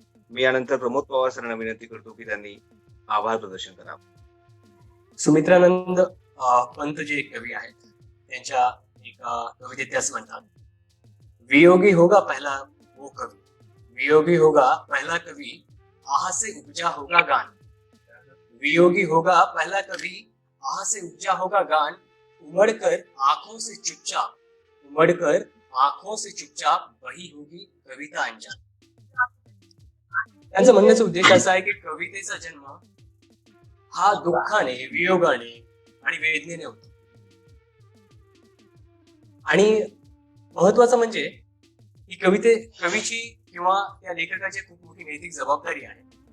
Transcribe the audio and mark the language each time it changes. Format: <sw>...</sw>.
<mr>मी यानंतर प्रमोद पवार सरांना विनंती करतो की त्यांनी आभार प्रदर्शन करावं. सुमित्रानंद पंत जे कवी आहेत त्यांच्या एका कवितेत त्याच म्हणतात,</mr> <hi>वियोगी होगा पहला वो कवी, वियोगी होगा पहला कवी, आह से उपजा होगा गान. वियोगी होगा पहला कवी, आह से उपजा होगा गान. उमड़कर आंखों से चुपचाप, उमड़कर आंखों से चुपचाप बही होगी कविता अंजान.</hi> <mr>त्यांचं म्हणण्याचा उद्देश असा आहे की कवितेचा जन्म हा दुःखाने, वियोगाने आणि वेदनेने होतो. आणि महत्वाचं म्हणजे ही कवीची किंवा त्या लेखकाची खूप मोठी नैतिक जबाबदारी आहे.</mr>